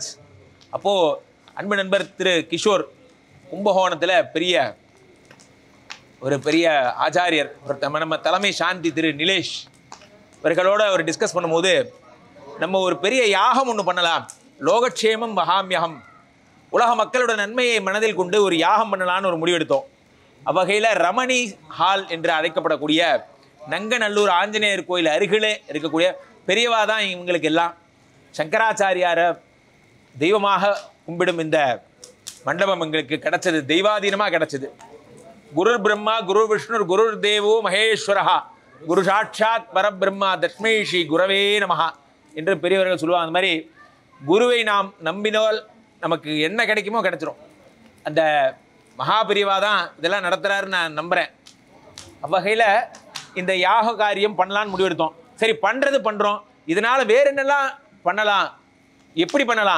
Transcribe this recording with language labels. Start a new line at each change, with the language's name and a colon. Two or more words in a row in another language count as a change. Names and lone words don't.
Tamil: அப்போது அன்பு நண்பர் திரு கிஷோர் கும்பகோணத்தில் பெரிய ஆச்சாரியர், நம்ம தலைமை சாந்தி திரு நிலேஷ் இவர்களோடு அவர் டிஸ்கஸ் பண்ணும்போது, நம்ம ஒரு பெரிய யாகம் ஒன்று பண்ணலாம், லோகக்ஷேமம் மகாமியகம், உலக மக்களோட நன்மையை மனதில் கொண்டு ஒரு யாகம் பண்ணலான்னு ஒரு முடிவெடுத்தோம். அவ்வகையில் ரமணி ஹால் என்று அழைக்கப்படக்கூடிய நங்கநல்லூர் ஆஞ்சநேயர் கோயில் அருகிலே இருக்கக்கூடிய பெரியவா தான் இவங்களுக்கு எல்லாம். சங்கராச்சாரியாரை தெய்வமாக கும்பிடும் இந்த மண்டபம் எங்களுக்கு கிடைச்சது, தெய்வாதீனமாக கிடைச்சது.
Sanskrit: गुरुर् ब्रह्मा गुरु विष्णु गुरुर् देवो महेश्वरः गुरु साक्षात् परब्रह्म तस्मै श्री गुरवे नमः
Tamil: என்று பெரியவர்கள் சொல்லுவாங்க. அந்த மாதிரி குருவை நாம் நம்பினால் நமக்கு என்ன கிடைக்குமோ கிடைச்சிரும். அந்த மகாபிரிவா தான் இதெல்லாம் நடத்துகிறாருன்னு நான் நம்புகிறேன். அவ்வகையில் இந்த யாக காரியம் பண்ணலான்னு முடிவெடுத்தோம். சரி, பண்ணுறோம், இதனால் வேறு என்னெல்லாம் பண்ணலாம், எப்படி பண்ணலாம்?